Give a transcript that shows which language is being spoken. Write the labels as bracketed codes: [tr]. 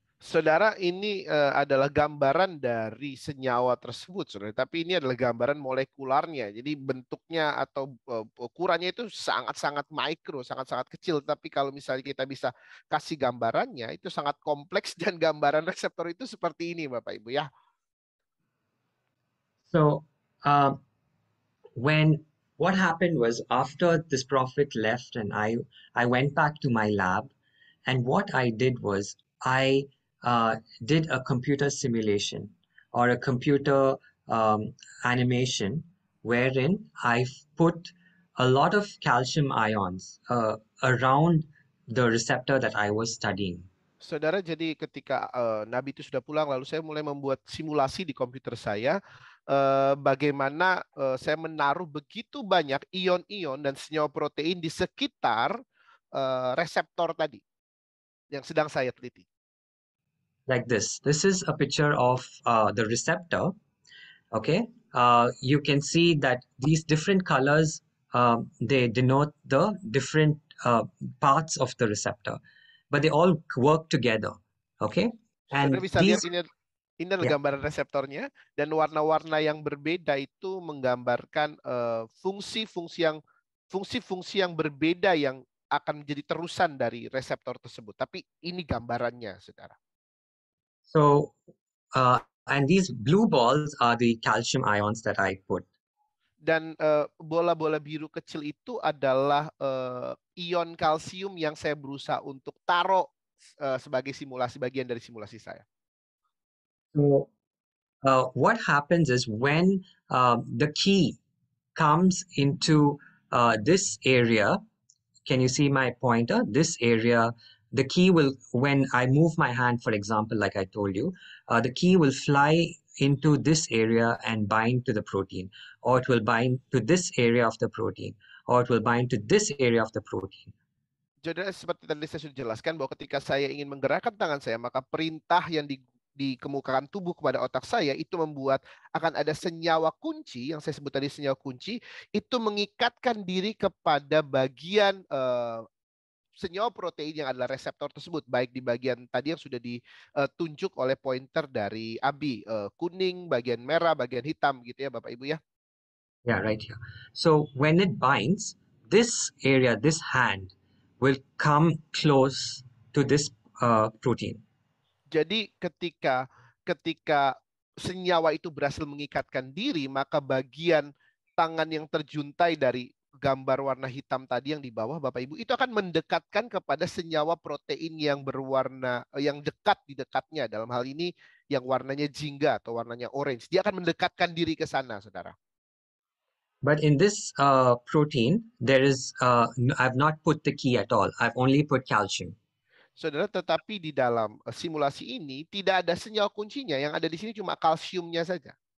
[id] Saudara, ini adalah gambaran dari senyawa tersebut, saudara. Tapi ini adalah gambaran molekularnya. Jadi bentuknya atau ukurannya itu sangat-sangat mikro, sangat-sangat kecil. Tapi kalau misalnya kita bisa kasih gambarannya, itu sangat kompleks, dan gambaran reseptor itu seperti ini, Bapak Ibu ya. [en] So what happened was, after this prophet left and I went back to my lab, and what I did was I did a computer simulation or a computer animation wherein I put a lot of calcium ions around the receptor that I was studying. [id] Saudara, jadi ketika Nabi itu sudah pulang, lalu saya mulai membuat simulasi di komputer saya, bagaimana saya menaruh begitu banyak ion-ion dan senyawa protein di sekitar reseptor tadi yang sedang saya teliti. [en] Like this. This is a picture of the receptor. Okay, you can see that these different colors, they denote the different parts of the receptor, but they all work together. Okay, and [id] Saudara bisa lihat ini adalah gambaran reseptornya, dan warna-warna yang berbeda itu menggambarkan fungsi-fungsi yang berbeda yang akan menjadi terusan dari reseptor tersebut. Tapi ini gambarannya, saudara. [en] So, and these blue balls are the calcium ions that I put. [id] Dan bola-bola biru kecil itu adalah ion kalsium yang saya berusaha untuk taruh sebagai bagian dari simulasi saya. [en] So, what happens is, when the key comes into this area, can you see my pointer? This area, the key will, when I move my hand, for example, like I told you, the key will fly into this area and bind to the protein, or it will bind to this area of the protein, or it will bind to this area of the protein. [id] Jadi seperti tadi saya sudah jelaskan bahwa ketika saya ingin menggerakkan tangan saya, maka perintah yang dikemukakan tubuh kepada otak saya itu membuat akan ada senyawa kunci yang saya sebut tadi, senyawa kunci itu mengikatkan diri kepada bagian senyawa protein yang adalah reseptor tersebut, baik di bagian tadi yang sudah ditunjuk oleh pointer dari Abi, kuning, bagian merah, bagian hitam gitu ya Bapak Ibu ya. [en] Yeah, right here. So when it binds, this area, this hand will come close to this protein. [id] Jadi ketika senyawa itu berhasil mengikatkan diri, maka bagian tangan yang terjuntai dari gambar warna hitam tadi yang di bawah Bapak Ibu itu akan mendekatkan kepada senyawa protein yang berwarna yang dekat di dekatnya, dalam hal ini yang warnanya jingga atau warnanya orange. Dia akan mendekatkan diri ke sana, saudara. [en] But in this protein, there is I've not put the key at all. I've only put calcium. [id] Saudara, tetapi di dalam simulasi ini tidak ada senyawa kuncinya, yang ada di sini cuma kalsiumnya saja.